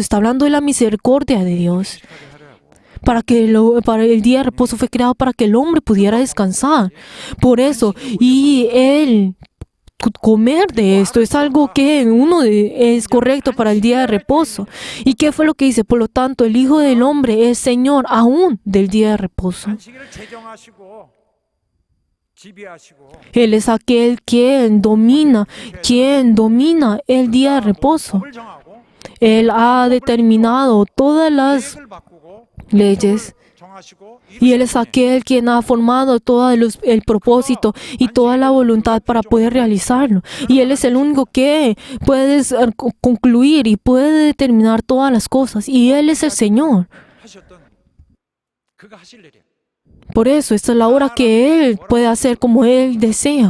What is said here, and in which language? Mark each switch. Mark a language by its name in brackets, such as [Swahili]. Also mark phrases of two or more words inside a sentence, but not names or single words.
[Spanish] Está hablando de la misericordia de Dios. Para el día de reposo fue creado para que el hombre pudiera descansar. Por eso, y él comer de esto es algo que es correcto para el día de reposo. ¿Y qué fue lo que dice? Por lo tanto, el Hijo del Hombre es Señor aún del día de reposo. [Korean] 안식일을 제정하시고 지배하시고 [Spanish] Él es aquel quien domina el día de reposo. [Korean] 법을 정하고 [Spanish] Él ha determinado todas las [Korean] 계획을 바꾸고 [Spanish] leyes. Y Él es aquel quien ha formado todo el propósito y toda la voluntad para poder realizarlo. Y Él es el único que puede concluir y puede determinar todas las cosas. Y Él es el Señor. Por eso, esta es la hora que Él puede hacer como Él desea.